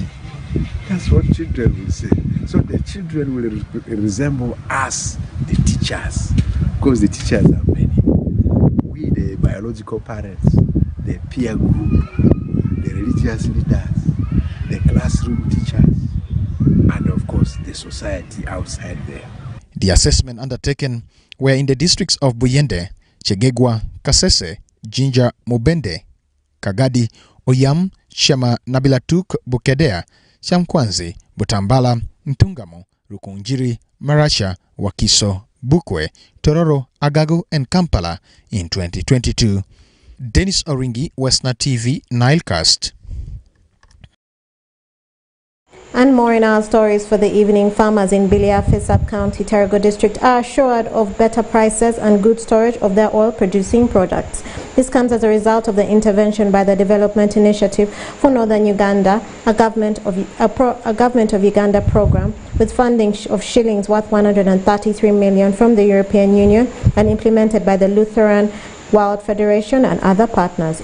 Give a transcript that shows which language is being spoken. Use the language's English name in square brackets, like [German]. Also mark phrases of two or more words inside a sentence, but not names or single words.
[English] That's what children will say. So the children will resemble us, the teachers, because the teachers are many. We, the biological parents, the peer group, the religious leaders, the classroom teachers, and of course the society outside there. The assessment undertaken were in the districts of Buyende, Chegegwa, Kasese, Jinja, Mubende, Kagadi, Oyam, Shema, Nabilatuk, Bukedea, Shamkwanzi, Butambala, Ntungamo, Rukunjiri, Marasha, Wakiso, Bukwe, Tororo, Agago, and Kampala in 2022. Dennis Oringi, Westnile TV, Nilecast. And more in our stories for the evening. Farmers in Bilia, Fisap County, Terego District are assured of better prices and good storage of their oil-producing products. This comes as a result of the intervention by the Development Initiative for Northern Uganda, a Government of Uganda program with funding of shillings worth 133 million from the European Union and implemented by the Lutheran World Federation and other partners.